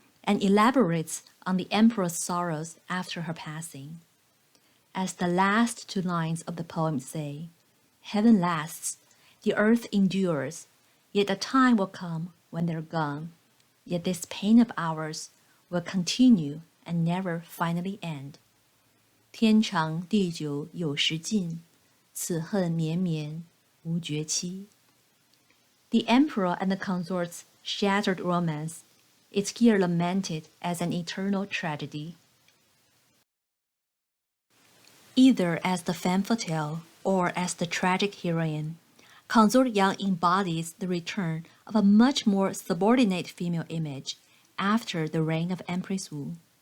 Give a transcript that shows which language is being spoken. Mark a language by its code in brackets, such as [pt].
[en] and elaborates on the emperor's sorrows after her passing. As the last two lines of the poem say, "Heaven lasts, the earth endures, yet a time will come when they're gone. Yet this pain of ours will continue and never finally end. [zh] 天长地久有时尽，此恨绵绵无绝期." [en] The emperor and the consort's shattered romance is here lamented as an eternal tragedy. Either as the femme fatale or as the tragic heroine, Consort Yang embodies the return of a much more subordinate female image after the reign of Empress Wu.